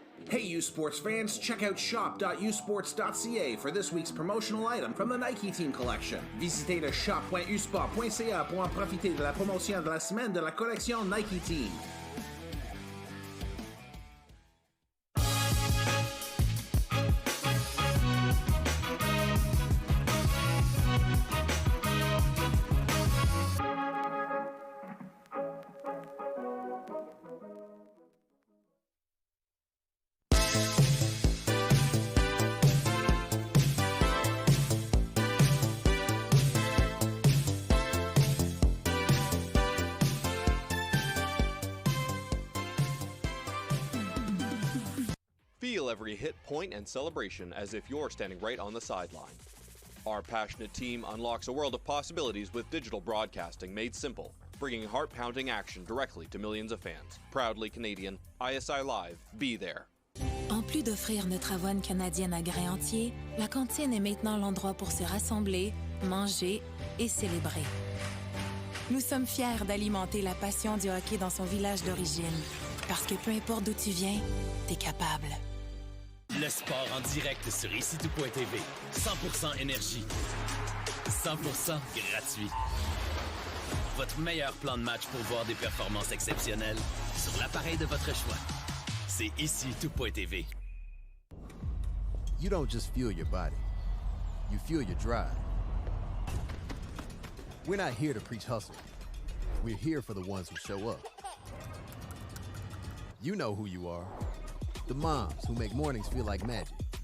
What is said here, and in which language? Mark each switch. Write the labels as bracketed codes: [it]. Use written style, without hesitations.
[en] Hey U Sports fans, check out shop.usports.ca for this week's promotional item from the Nike Team Collection. [fr] Visitez le shop.usport.ca pour en profiter de la promotion de la semaine de la collection Nike Team. [en] Feel every hit, point, and celebration as if you're standing right on the sideline. Our passionate team unlocks a world of possibilities with digital broadcasting made simple, bringing heart-pounding action directly to millions of fans. Proudly Canadian, ISI Live, be there. [fr] En plus d'offrir notre avoine canadienne à grains entiers, la cantine est maintenant l'endroit pour se rassembler, manger et célébrer. Nous sommes fiers d'alimenter la passion du hockey dans son village d'origine, parce que peu importe d'où tu viens, t'es capable. Le sport en direct sur ici-tout.tv. 100% énergie. 100% gratuit. Votre meilleur plan de match pour voir des performances exceptionnelles sur l'appareil de votre choix. C'est ici-tout.tv. [en] You don't just fuel your body, you fuel your drive. We're not here to preach hustle. We're here for the ones who show up. You know who you are. The moms who make mornings feel like magic.